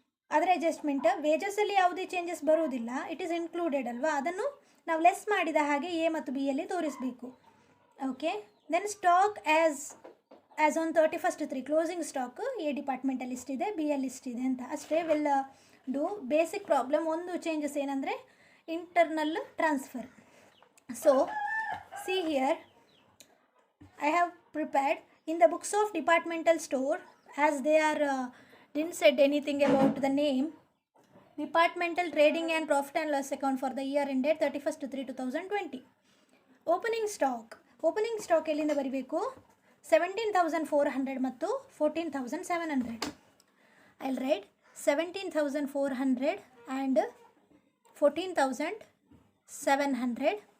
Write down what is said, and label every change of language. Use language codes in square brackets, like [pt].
[kn] ಅದರ ಅಡ್ಜಸ್ಟ್ಮೆಂಟ್ ವೇಜಸ್ಸಲ್ಲಿ ಯಾವುದೇ ಚೇಂಜಸ್ ಬರುವುದಿಲ್ಲ, [en] it is included [kn] ಅಲ್ವಾ, ಅದನ್ನು ನಾವು ಲೆಸ್ ಮಾಡಿದ ಹಾಗೆ ಎ ಮತ್ತು ಬಿ ಯಲ್ಲಿ ತೋರಿಸಬೇಕು. [en] okay, then stock as on 31st 3 closing stock A [kn] ಡಿಪಾರ್ಟ್ಮೆಂಟಲ್ಲಿ ಇಷ್ಟಿದೆ, B ಯಲ್ಲಿ ಇಷ್ಟಿದೆ ಅಂತ ಅಷ್ಟೇ. [en] Will do basic problem. [kn] ಒಂದು ಚೇಂಜಸ್ ಏನಂದರೆ internal transfer. [en] So see here I have prepared in the books of departmental store, as they are didn't said anything about the name, departmental trading and profit and loss account for the year ended 31st 3 2020. [kn] opening stock ಎಲ್ಲಿಂದ ಬರಿಬೇಕು, 17,400 ಮತ್ತು 14,700. [en] I'll write 17,400 and 14,700.